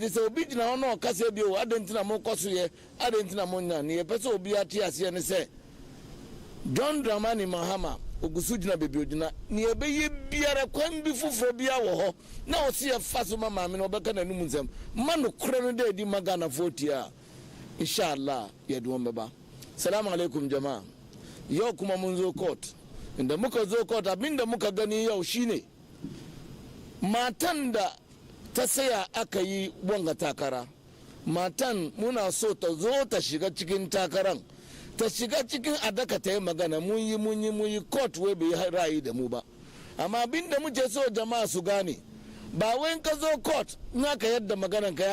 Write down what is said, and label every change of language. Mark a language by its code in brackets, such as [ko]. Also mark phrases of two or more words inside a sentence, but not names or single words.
[ak] sɛ obi gyina hɔ na ɔka sɛ bio adentina mo kɔ so yɛ adentina mo nya ne yɛpɛ sɛ obi ate aseɛ ne sɛ John Dramani Mahama ogusu gyina bebi ogyina ne yɛbɛyɛ biara kwan bi foforɔ bia wɔ hɔ na ɔse yɛfa so ma maame no ɔbɛka n'anum nsɛm ma nokorɛ no dɛ adi ma Ghanafoɔ tie a inshallah yɛde wɔn bɛba [ha] salamu alaikum jamaa yau kuma mun zo court inda muka zo court abinda muka gani yau shine matan da ta saya aka yi wanga takara matan muna so ta zo ta shiga cikin takaran ta shiga cikin adaka ta yi magana mun yi court wai bai ra'ayi da mu ba amma abinda muke so jama'a su gane ba wai ka zo court na ka yadda maganan ka ya